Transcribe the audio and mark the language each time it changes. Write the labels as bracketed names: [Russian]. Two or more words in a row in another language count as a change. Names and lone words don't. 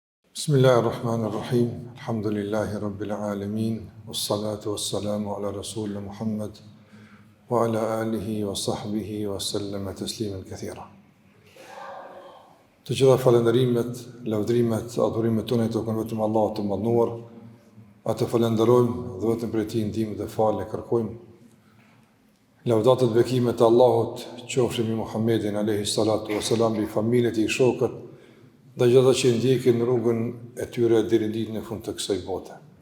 [Arabic] بسم الله الرحمن الرحيم. الحمد لله رب العالمين. والصلاة والسلام على رسولنا محمد وعلى آله وصحبه وسلم تسليما كثيرا. [Albanian] Të gjitha falënderimet, lavdrimet, adhurimet tona i takojnë vetëm Allahut të Madhnuar. Atë falenderojmë dhe vetëm prej Tij ndihmë dhe falë kërkojmë. Lavdatat bekimet e Allahut qofshin mbi Muhammedin [Arabic] عليه الصلاة والسلام, [Albanian] mbi familjet e shokët dhe gjitha që ndjekin rrugën e tyre deri në ditën e fundit të kësaj bote.